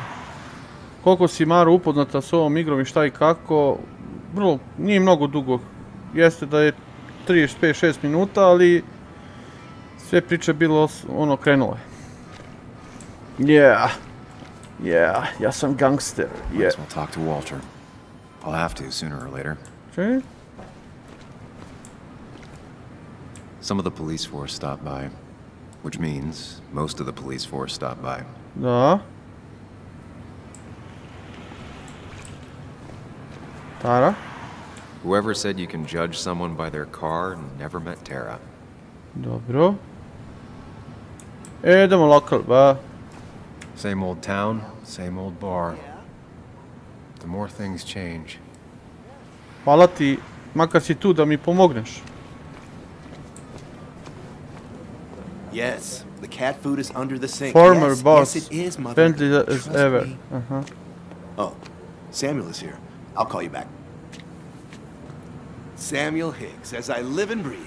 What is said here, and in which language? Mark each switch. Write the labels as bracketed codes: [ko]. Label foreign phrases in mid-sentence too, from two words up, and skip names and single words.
[sr] Koliko si, Maro, upoznata s ovom igrom i šta i kako... Vrlo, nije mnogo dugo. Jeste da je 35-6 minuta, ali... Sve priče bilo ono krenulo je. Yeah, ja sam gangster. [en] Might as well talk to Walter. I'll have to sooner or later. Okay. Some of the police force stopped by, which means most of the police force stopped by. [sr] Da. Tara? [en] Whoever said you can judge someone by their car never met Tara. [sr] Dobro. Idemo lokal, ba. [en] Same old town, same old bar. The more things change. [sr] Hvala ti, makar si tu da mi pomogneš. [en] Yes, the cat food is under the sink. Former yes, boss. Yes, it is, Mother. Friendly as Trust ever. me. Uh-huh. Oh, Samuel is here. I'll call you back. Samuel Higgs, as I live and breathe.